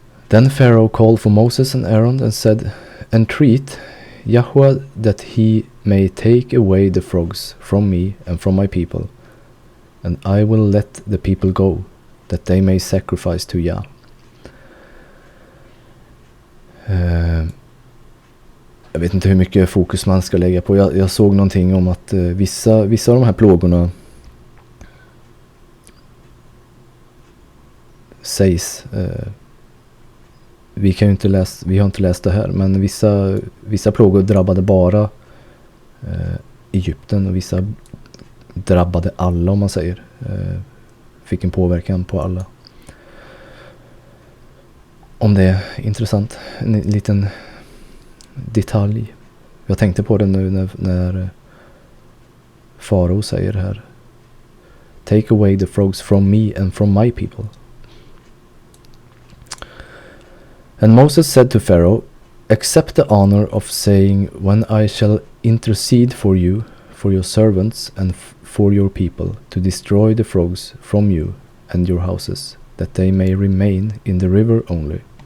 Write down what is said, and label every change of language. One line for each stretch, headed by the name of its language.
English: Then Pharaoh called for Moses and Aaron and said, Entreat Yahweh that he may take away the frogs from me and from my people, and I will let the people go, that they may sacrifice to Yah.
Swedish: Jag vet inte hur mycket fokus man ska lägga på. Jag såg någonting om att vissa av de här plågorna sägs, vi har inte läst det här, men vissa plågor drabbade bara Egypten, och vissa drabbade alla, om man säger. Fick en påverkan på alla. Om det är intressant, en liten detalj. Jag tänkte på det nu när farao säger här:
English: Take away the frogs from me and from my people. And Moses said to Pharaoh, accept the honor of saying, when I shall intercede for you, for your servants and for your people, to destroy the frogs from you and your houses, that they may remain in the river only.